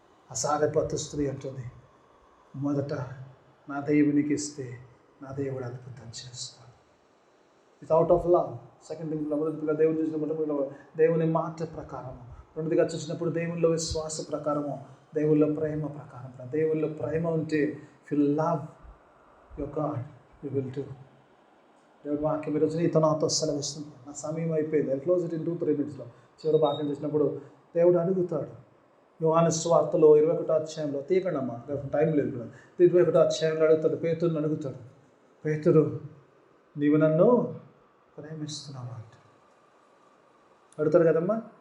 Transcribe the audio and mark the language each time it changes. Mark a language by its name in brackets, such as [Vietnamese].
[Telugu] ఆ సాగపత్తు స్త్రీ అంటుంది, మొదట నా దేవునికి ఇస్తే నా దేవుడు అద్భుతం చేస్తాడు. [English] It's out of love. Second thing, [Telugu] మొదటిగా దేవుని చూసినప్పుడు దేవుని మాట ప్రకారము, రెండుగా చూసినప్పుడు దేవుల్లో విశ్వాస ప్రకారము, దేవుల్లో ప్రేమ ప్రకారం. దేవుల్లో ప్రేమ ఉంటే [English] if you love your God, you will do. [Telugu] దేవుడు వాక్యం ఈరోజు నీతో నాతో సెలవిస్తుంది. నా సమయం అయిపోయింది. [English] I close it in 2-3 minutesలో. [Telugu] చివరి వాక్యం చేసినప్పుడు దేవుడు అడుగుతాడు. యోహాను సువార్తలో 21వ అధ్యాయంలో, తీయకండి అమ్మా, టైం లేదు కూడా, 21వ అధ్యాయంలో అడుగుతాడు, పేతురుని అడుగుతాడు, పేతురు నీవు నన్ను ప్రేమిస్తున్నావా అంటే అడుగుతాడు కదమ్మా.